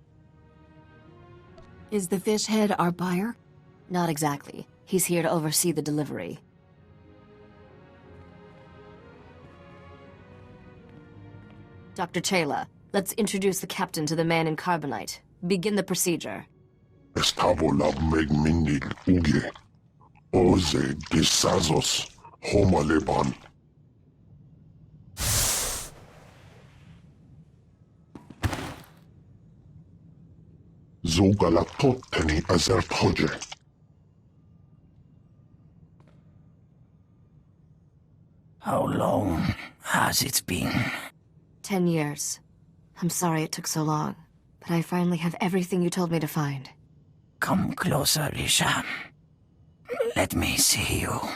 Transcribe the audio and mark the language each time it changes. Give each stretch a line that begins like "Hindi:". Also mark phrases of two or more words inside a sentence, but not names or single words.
English: Is the fish head our buyer? Not exactly. He's here to oversee the delivery. Dr. Chayla, let's introduce the captain to the man in carbonite. Begin the procedure. Estabola megmindig uge. Oze desazos homaleban. Zogalatoteni azertoje. How long has it been? 10 years. I'm sorry it took so long, but I finally have everything you told me to find. Come closer, Risha. Let me see you.